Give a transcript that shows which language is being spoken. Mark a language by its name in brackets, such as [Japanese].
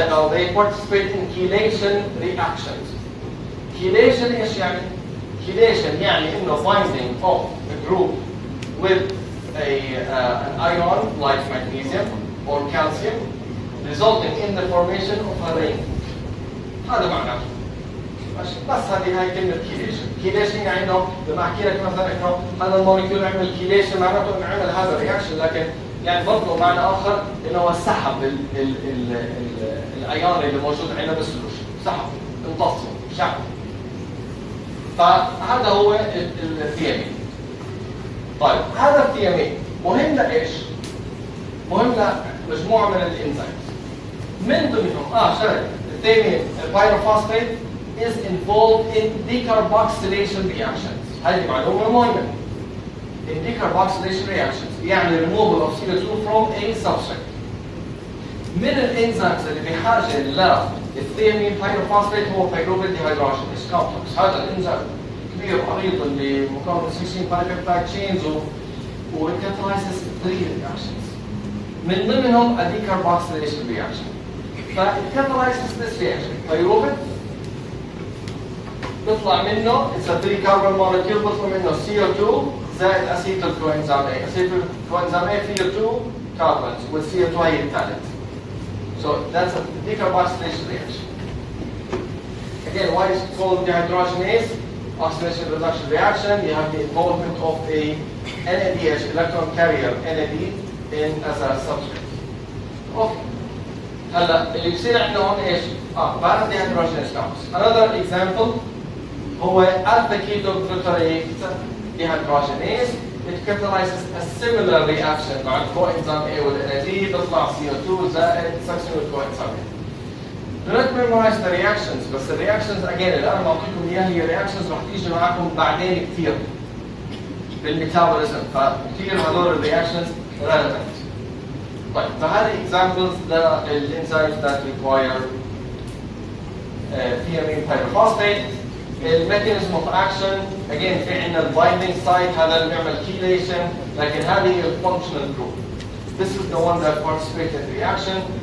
[English] They participate in chelation reactions. Chelation [Arabic] ايش يعني؟ [English] Chelation [Arabic] يعني انه [English] binding of a group with an ion like magnesium or calcium, resulting in the formation of a ring. [Arabic] هذا معناه. بس هاي كلمة chelation. Chelation يعني انه لما احكي لك مثلا انه هذا المولكيول عمل chelation معناته انه عمل هذا الرياكشن، لكن يعني برضه معنى اخر انه هو سحب الايون اللي موجود عندنا بالسولوشن، سحب، امتصه، شحن. فهذا هو الثيامين. طيب هذا الثيامين مهم لايش؟ مهم لمجموعه من الانزيمز. من ضمنهم شغله الثيامين البايروفوسفات [English] is involved in decarboxylation reactions. [Arabic] هذه معلومه مهمه. [English] In decarboxylation reactions [Arabic] يعني [English] removal of CO2 from a substrate. [Arabic] من الانزيمز اللي بحاجه للثيامين بايروفوسفات هو pyruvyl dehydrogenase complex. هذا الانزيم كبير عريض اللي مكون من 16 polypeptide chains وكاتالايسيس 3 reactions. من ضمنهم [English] a decarboxylation reaction. [Arabic] فالكاتالايسيس [English] this reaction [Arabic] pyruvyl بيطلع منه [English] it's a 3 carbon molecule [Arabic] بيطلع منه CO2 زائد اسيتيل كوانزيم A. اسيتيل كوانزيم A فيه 2 carbons with CO2 هي الثالث. [English] So that's a decarboxylation reaction. Again, why is it called dehydrogenase? Oxidation reduction reaction. You have the involvement of a NADH electron carrier NAD in as a substrate. Okay. [Arabic] هلا اللي بصير عندنا هون ايش؟ بعد dehydrogenase complex. [English] Another example هو alpha ketoglutarate dehydrogenase. It catalyzes a similar reaction مع coenzyme A وال NAD بيطلع CO2 زائد succinyl coenzyme A. Do not memorize the reactions [Arabic] بس ال reactions again اللي انا بعطيكم اياها هي reactions رح تيجي معكم بعدين كثير بالميتابوليزم فكثير هذول ال reactions relevant. طيب فهذه examples للانزيمز [English] that require thiamine pyrophosphate. [Arabic] الميكانيزم اوف اكشن again في عندنا البايندينج سايت هذا اللي بيعمل كيليشن لكن هذه هي الفانكشنال جروب. [English] This is the one that participates in reaction.